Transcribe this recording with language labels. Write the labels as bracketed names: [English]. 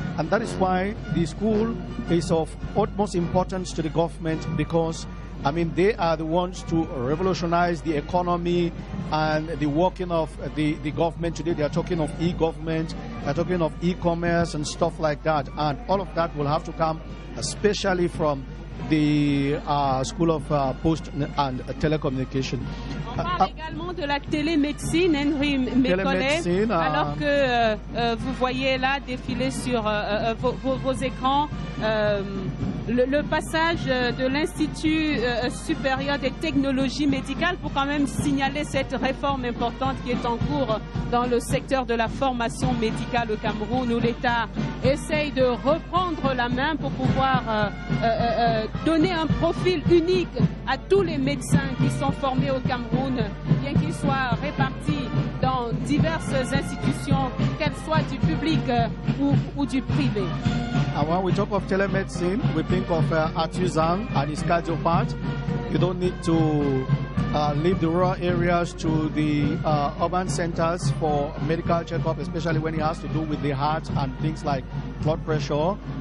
[English] And that is why the school is of utmost importance to the government, because I mean, they are the ones to revolutionize the economy and the working of the government today. They are talking of e-government, they are talking of e-commerce and stuff like that. And all of that will have to come especially from the School of Post and Telecommunication. [French] On parle également de la télémédecine, Henry Mécollet, alors que vous voyez là défiler sur vos écrans le passage de l'Institut supérieur des technologies médicales, pour quand même signaler cette réforme importante qui est en cours dans le secteur de la formation médicale au Cameroun, où l'État essaye de reprendre la main pour pouvoir donner un profil unique à tous les médecins qui sont formés au Cameroun, bien qu'ils soient répartis dans diverses institutions, qu'elles soient du public ou du privé. [English] And when we talk of telemedicine, we think of Artisan and his cardio part. You don't need to leave the rural areas to the urban centers for medical checkup, especially when it has to do with the heart and things like blood pressure.